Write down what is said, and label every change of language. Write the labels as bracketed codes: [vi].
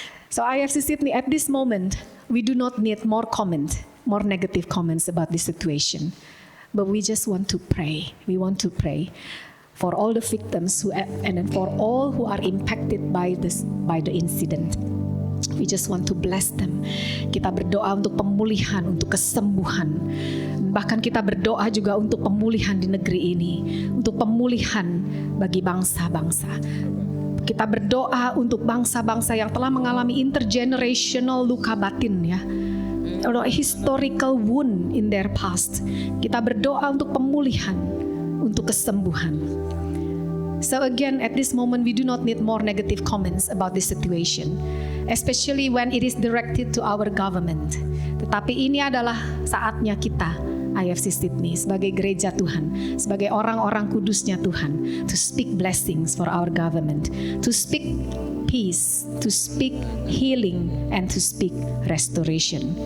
[en] So IFC Sydney, at this moment, we do not need more negative comments about this situation, but we just want to pray. We want to pray for all the victims and for all who are impacted by the incident. We just want to bless them. [id] Kita berdoa untuk pemulihan, untuk kesembuhan. Bahkan kita berdoa juga untuk pemulihan di negeri ini, untuk pemulihan bagi bangsa-bangsa. Kita berdoa untuk bangsa-bangsa yang telah mengalami intergenerational luka batin, ya, [en] or historical wound in their past. [id] Kita berdoa untuk pemulihan, untuk kesembuhan. [en] So again, at this moment, we do not need more negative comments about this situation, especially when it is directed to our government. [id] Tetapi ini adalah saatnya kita, IFC Sydney, sebagai gereja Tuhan, sebagai orang-orang kudusnya Tuhan, [en] to speak blessings for our government, to speak peace, to speak healing, and to speak restoration.